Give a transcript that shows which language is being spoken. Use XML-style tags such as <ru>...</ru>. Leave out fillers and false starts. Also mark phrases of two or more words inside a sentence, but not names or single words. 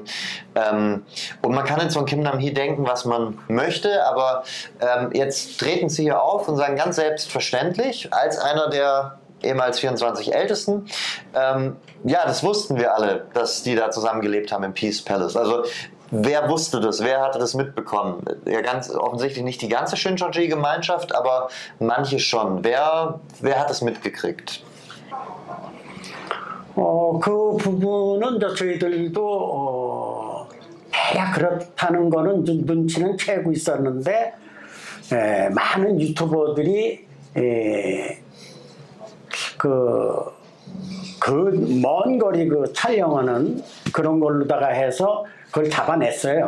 <de>Und man kann jetzt von Kim Nam-hee denken, was man möchte, aber jetzt treten sie hier auf und sagen ganz selbstverständlich, als einer der ehemals 24 Ältesten. Ja, das wussten wir alle, dass die da zusammengelebt haben im Peace Palace. Also wer wusste das? Wer hatte das mitbekommen? Ja, ganz offensichtlich nicht die ganze Shincheonji-Gemeinschaft, aber manche schon. Wer hat es mitgekriegt?</de> <ko>그 부분은 저희들도 대략 그렇다는 거는 좀 눈치는 채고 있었는데 많은 유튜버들이 먼 거리 촬영하는 그런 걸로다가 해서 그걸 잡아냈어요.</ko>